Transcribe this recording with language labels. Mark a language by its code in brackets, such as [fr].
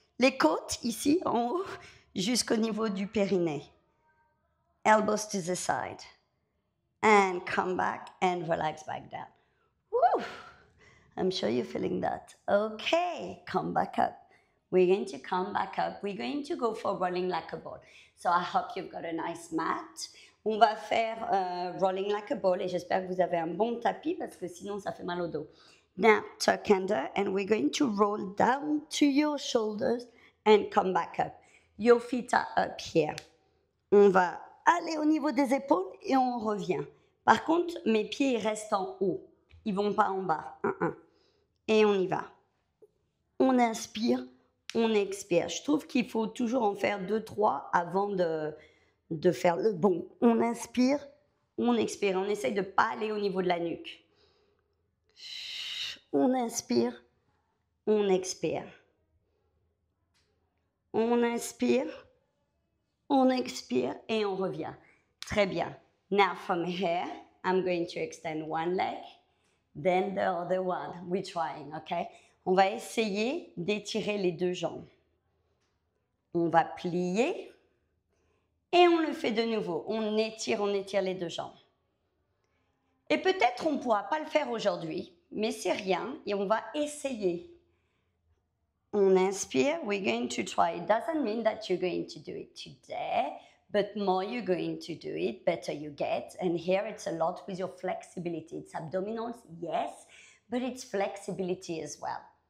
[fr] Les côtes, ici, en haut, jusqu'au niveau du périnée. [en] Elbows to the side. And come back and relax back down. Woo! I'm sure you're feeling that. Okay, come back up. We're going to come back up. We're going to go for rolling like a ball. So I hope you've got a nice mat. [fr] On va faire rolling like a ball et j'espère que vous avez un bon tapis parce que sinon ça fait mal au dos. [en] Now, tuck under and we're going to roll down to your shoulders and come back up. Your feet are up here. [fr] On va aller au niveau des épaules et on revient. Par contre, mes pieds restent en haut. Ils vont pas en bas. Et on y va. On inspire, on expire. Je trouve qu'il faut toujours en faire 2-3 avant de faire le bon. On inspire, on expire. On essaye de ne pas aller au niveau de la nuque. On inspire, on expire. On inspire, on expire et on revient. Très bien. [en] Now from here, I'm going to extend one leg, then the other one. We're trying, okay? [fr] On va essayer d'étirer les deux jambes. On va plier et on le fait de nouveau. On étire les deux jambes. Et peut-être on ne pourra pas le faire aujourd'hui, mais c'est rien et on va essayer. On inspire, [en] we're going to try. It doesn't mean that you're going to do it today, but more you're going to do it, better you get. And here it's a lot with your flexibility. It's abdominals, yes, but it's flexibility as well.